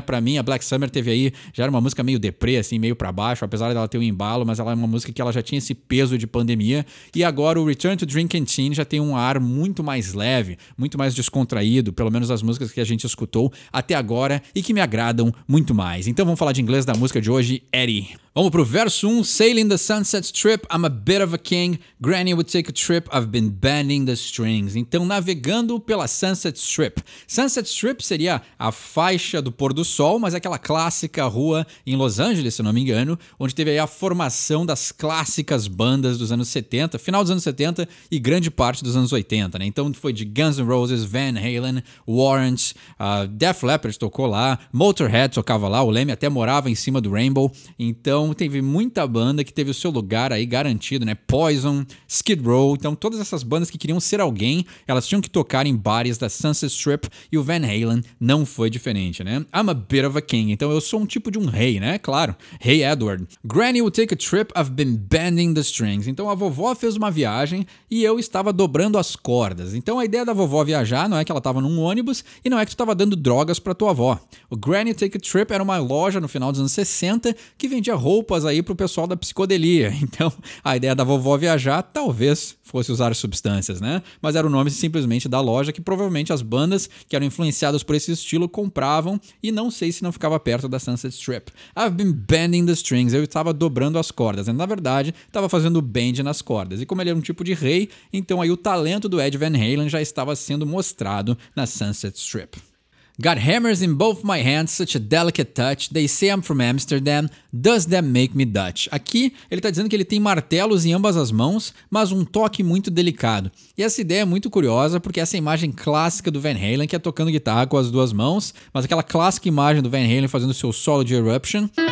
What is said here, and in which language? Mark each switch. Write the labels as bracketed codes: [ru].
[pt] Pra mim a Black Summer teve aí, já era uma música meio deprê, assim, meio pra baixo, apesar dela ter um embalo, mas ela é uma música que ela já tinha esse peso de pandemia, e agora o Return to Drink and Teen já tem um ar muito mais leve, muito mais descontraído, pelo menos as músicas que a gente escutou até agora e que me agradam muito mais. Então vamos falar de inglês da música de hoje, Eddie. Vamos pro verso 1. [en] Sailing the sunset strip, I'm a bit of a king. Granny would take a trip, I've been bending the strings. [pt] Então, navegando pela Sunset Strip. Sunset Strip seria a faixa do pôr do sol, mas é aquela clássica rua em Los Angeles, se não me engano, onde teve aí a formação das clássicas bandas dos anos 70, final dos anos 70 e grande parte dos anos 80, né? Então foi de Guns N' Roses, Van Halen, Warrant, Def Leppard tocou lá, Motorhead tocava lá, o Lemmy até morava em cima do Rainbow. Então teve muita banda que teve o seu lugar aí garantido, né? Poison, Skid Row, então todas essas bandas que queriam ser alguém, elas tinham que tocar em bares da Sunset Strip e o Van Halen não foi diferente, né? [en] I'm a bit of a king, [pt] então eu sou um tipo de um rei, né? Claro, Rei Edward. [en] Granny will take a trip, I've been bending the strings. [pt] Então a vovó fez uma viagem e eu estava dobrando as cordas. Então a ideia da vovó viajar não é que ela estava num ônibus e não é que tu estava dando drogas pra tua avó. O Granny Take a Trip era uma loja no final dos anos 60 que vendia roupas aí pro pessoal da psicodelia. Então, a ideia da vovó viajar talvez fosse usar substâncias, né? Mas era o nome simplesmente da loja que provavelmente as bandas que eram influenciadas por esse estilo compravam e não sei se não ficava perto da Sunset Strip. [en] I've been bending the strings. [pt] Eu estava dobrando as cordas. Na verdade, estava fazendo bend nas cordas. E como ele era um tipo de rei, então aí o talento do Ed Van Halen já estava sendo mostrado na Sunset Strip. [en] Got hammers in both my hands, such a delicate touch. They say I'm from Amsterdam. Does that make me Dutch? [pt] Aqui ele está dizendo que ele tem martelos em ambas as mãos, mas um toque muito delicado. E essa ideia é muito curiosa porque essa imagem clássica do Van Halen, que é tocando guitarra com as duas mãos, mas aquela clássica imagem do Van Halen fazendo seu solo de Eruption.